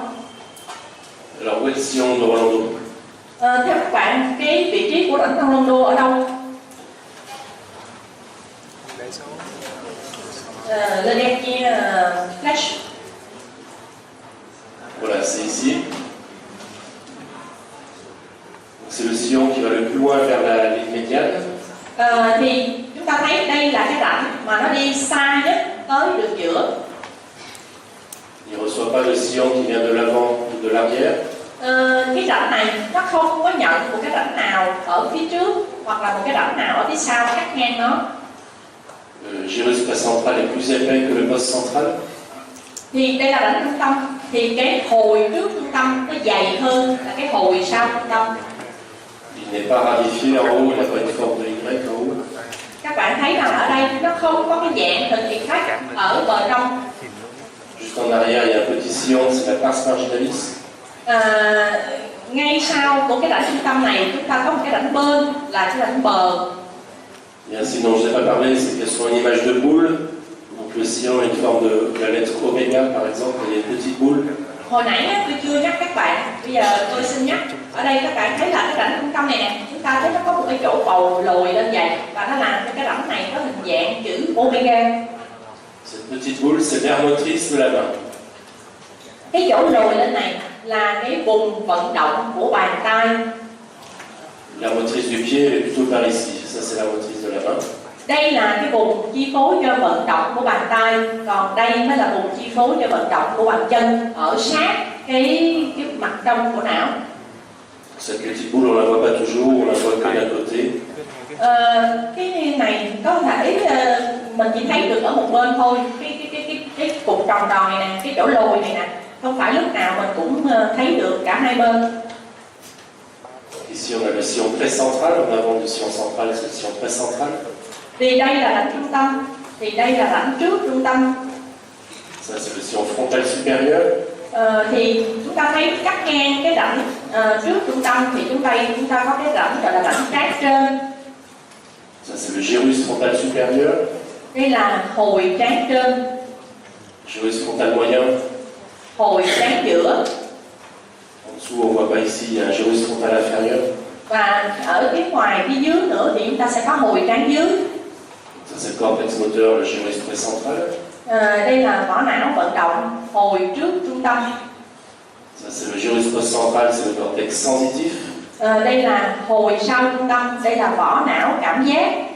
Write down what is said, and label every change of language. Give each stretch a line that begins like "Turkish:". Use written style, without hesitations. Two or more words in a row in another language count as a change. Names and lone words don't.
French: Alors, où est le sillon de Rolando?
Vietnamese: Theo các bạn, cái vị trí của rãnh Rolando ở đâu?
French: Le dernier flash. Voilà, c'est ici. C'est le sillon qui va le plus loin vers la ligne médiane.
Vietnamese: Thì chúng ta thấy đây là cái rãnh mà nó đi xa nhất tới đường giữa.
French: Il ne reçoit pas le sillon qui vient de l'avant ou de l'arrière.
Vietnamese: Cái rãnh này nó không có nhận một cái rãnh nào ở phía trước hoặc là một cái rãnh nào ở phía sau cắt ngang nó.
French: Le gyrus précentral est plus épais que le post-central.
Vietnamese: Thì đây là rãnh trung tâm, thì cái hồi trước trung tâm nó dày hơn là cái hồi sau trung tâm.
French: Il n'est pas ramifié en haut, il n'a pas une forme de Y en haut.
Vietnamese: Các bạn thấy rằng ở đây nó không có cái dạng hình thị khác ở bờ trong.
French: Juste en arrière, il y a un petit sillon, c'est la
Latin: pars marginalis.
Vietnamese: Ngay sau của cái rãnh trung tâm này chúng ta có một cái rãnh bên là cái rãnh bờ.
French: Et un signe dont je n'ai pas parlé, c'est qu'il y a souvent une image de boule. Donc le sillon a une forme de la lettre oméga, par exemple, il y a une petite boule.
Vietnamese: Hồi nãy tôi chưa nhắc các bạn, bây giờ tôi xin nhắc. Ở đây các bạn thấy là cái rãnh trung tâm này nè, chúng ta thấy nó có một cái chỗ bầu lồi lên vậy và nó làm cho cái rãnh này có hình dạng chữ omega.
French: Cette petite boule, c'est l'air motrice de la main.
Vietnamese: Cái chỗ lồi lên này là cái vùng vận động của bàn tay.
French: La motrice du pied est plutôt par ici. Ça, c'est la motrice de la main.
Vietnamese: Đây là cái vùng chi phối cho vận động của bàn tay, còn đây mới là vùng chi phối cho vận động của bàn chân ở sát cái mặt trong của não.
French: Cette petite boule, on la voit pas toujours, on la voit que d'un côté.
Vietnamese: Cái này có thể mình chỉ thấy được ở một bên thôi, cái cục tròn tròn này nè, cái chỗ lồi này nè, không phải lúc nào mình cũng thấy được cả hai bên.
French: Ici, on a le sillon précentral. En avant du sillon central, c'est le sillon précentral.
Vietnamese: Vì đây là rãnh trung tâm, thì đây là rãnh trước trung tâm.
French: Ça, c'est le sillon frontal supérieur.
Vietnamese: Thì chúng ta thấy cắt ngang cái rãnh trước trung tâm thì chúng ta có cái rãnh gọi là rãnh trán trên.
French: Ça, c'est le gyrus frontal supérieur.
Vietnamese: Đây là hồi trán trên.
French: Gyrus frontal moyen.
Vietnamese: Hồi trán giữa.
French: En dessous, on voit pas ici, il y a un gyrus frontal inférieur.
Vietnamese: Và ở phía ngoài phía dưới nữa thì chúng ta sẽ có hồi trán dưới.
French: Ça, c'est le cortex moteur, le gyrus précentral.
Vietnamese: Đây là vỏ não vận động hồi trước trung tâm.
French: Ça, c'est le gyrus postcentral, c'est le cortex sensitif.
Vietnamese: Đây là hồi sau trung tâm, đây là vỏ não cảm giác.